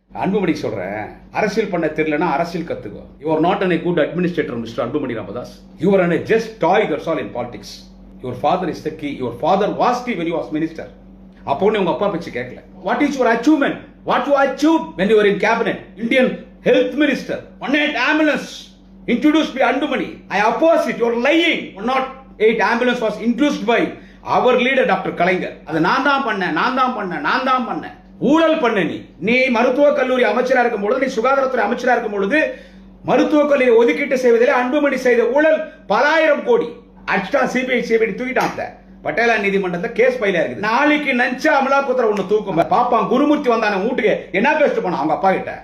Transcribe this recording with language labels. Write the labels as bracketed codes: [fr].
[ta] அன்புமணி சொல்றேன், அரசியல் பண்ண தெரியலனா அரசியல் கத்துக்கோ. [en] You are not a good administrator, Mr. Anbumani Ramadas. You are a just toy, that's all in politics. Your father is the key. Your father was key when you was minister. அப்போ உங்க அப்பா பேச்சு கேட்கல. What is your achievement? What you achieved when you were in cabinet? Indian health minister. 108 ambulance introduced by Anbumani. I oppose it. You are lying. 108 ambulance was introduced by our leader Dr. [ta] Kalaignar. அது நான் தான் பண்ணேன். ஊழல் பண்ண நீ மருத்துவக் கல்லூரி அமைச்சரா இருக்கும் பொழுது, நீ சுகாதாரத்துறை அமைச்சரா இருக்கும் பொழுது மருத்துவக் கல்லூரி ஒதுக்கீட்டு செய்வதிலே அன்புமணி செய்த ஊழல் பல ஆயிரம் கோடி. அடிச்சா சிபிஐ தூக்கிட்டான். பட்டேலா நீதிமன்றத்தில் கேஸ் ஃபைல் இருக்குது. நாளைக்கு நஞ்சா அமலாக்கத்துறை ஒண்ணு தூக்கும். பாப்பான் குருமூர்த்தி வந்தான வீட்டுக்கு என்ன பேசிட்டு போனா அவங்க அப்பா கிட்ட.